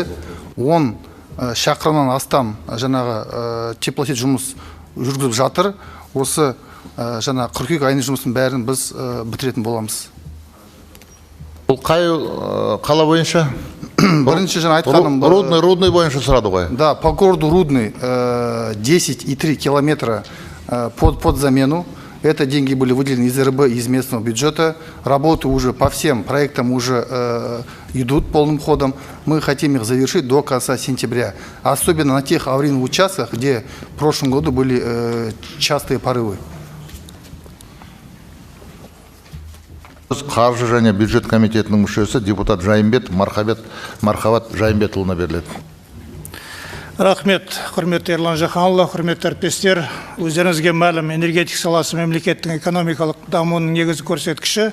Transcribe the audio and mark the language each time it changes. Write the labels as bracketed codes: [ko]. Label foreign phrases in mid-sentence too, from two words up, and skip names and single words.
[kk] 10 шақырымнан астам жаңағы теплосет жұмыс жүргізіп жатыр. Осы жаңа қыркүйек айының жұмысын бәрін біз бітіретін боламыз. Бұл қай қала бойынша? Бірінші жаңа айтқаным. Рудный бойынша сұрады ғой. [ru] Да, по городу Рудный 10,3 километра под замену. Это деньги были выделены из РБ, из местного бюджета. Работы уже по всем проектам уже идут полным ходом. Мы хотим их завершить до конца сентября. Особенно на тех аварийных участках, где в прошлом году были частые порывы. [kk] Қаржы және бюджет комитетінің мүшесі депутат Жайымбет Мархабат Жайымбетұлына беріледі. Рахмет, құрметті Ерлан Жақанұлы, құрметті әріптестер. Өздеріңізге мәлім, энергетика саласы мемлекеттің экономикалық дамуының негізгі көрсеткіші.